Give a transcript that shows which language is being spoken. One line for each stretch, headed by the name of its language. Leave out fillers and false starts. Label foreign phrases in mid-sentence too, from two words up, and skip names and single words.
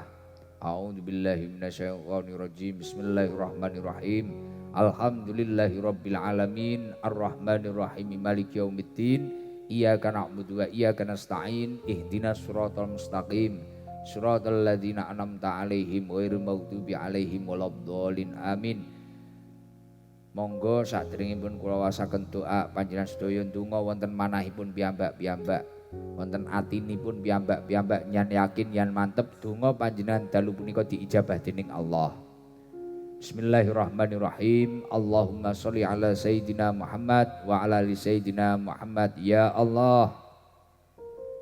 Arabic: أعوذ بالله من الشيطان الرجيم. بسم الله الرحمن الرحيم. الحمد لله رب العالمين. الرحمن الرحيم. مالك يوم الدين. إياك نعبد وإياك نستعين. اهدنا الصراط المستقيم. صراط الذين أنعمت عليهم غير المغضوب عليهم ولا الضالين. Amin.
Javanese: Monggo sadèrèngipun kula wasaken doa panjenengan sedaya ndonga wonten manahipun piyambak-piyambak. Wonten atinipun piyambak-piyambak nyan yakin yan mantep donga panjenengan dalu punika diijabah dening Allah.
Arabic: بسم الله الرحمن الرحيم. اللهم صل على سيدنا محمد وعلى آل سيدنا محمد wa ala ali sayyidina Muhammad. يا الله,